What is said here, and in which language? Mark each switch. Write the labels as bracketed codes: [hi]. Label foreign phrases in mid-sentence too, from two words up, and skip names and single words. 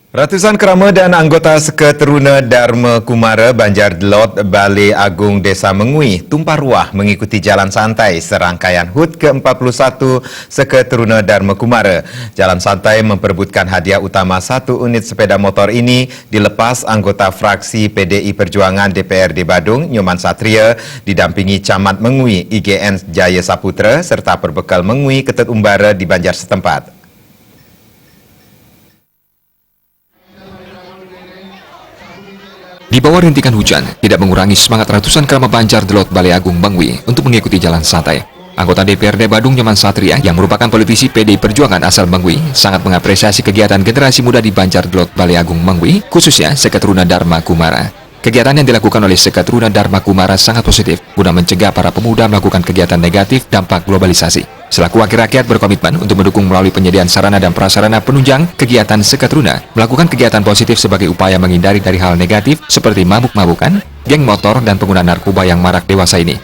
[id] Ratusan kerama dan anggota Seketeruna Dharma Kumara Banjar Delot Balai Agung Desa Mengui tumpah ruah mengikuti jalan santai serangkaian HUT ke-41 Seketeruna Dharma Kumara. Jalan santai memperebutkan hadiah utama 1 unit sepeda motor ini dilepas anggota fraksi PDI Perjuangan DPRD Badung Nyoman Satria didampingi Camat Mengui IGN Jaya Saputra serta perbekal Mengui Ketut Umbara di Banjar setempat. Di bawah rintikan hujan, tidak mengurangi semangat ratusan kerama Banjar Delot Balai Agung Mengui untuk mengikuti jalan santai. Anggota DPRD Badung Nyoman Satria yang merupakan politisi PDI Perjuangan asal Mengui sangat mengapresiasi kegiatan generasi muda di Banjar Delot Balai Agung Mengui, khususnya Seketeruna Dharma Kumara. Kegiatan yang dilakukan oleh Seketeruna Dharma Kumara sangat positif guna mencegah para pemuda melakukan kegiatan negatif dampak globalisasi. Selaku wakil rakyat berkomitmen untuk mendukung melalui penyediaan sarana dan prasarana penunjang kegiatan Seketeruna melakukan kegiatan positif sebagai upaya menghindari dari hal negatif seperti mabuk-mabukan, geng motor, dan penggunaan narkoba yang marak dewasa ini.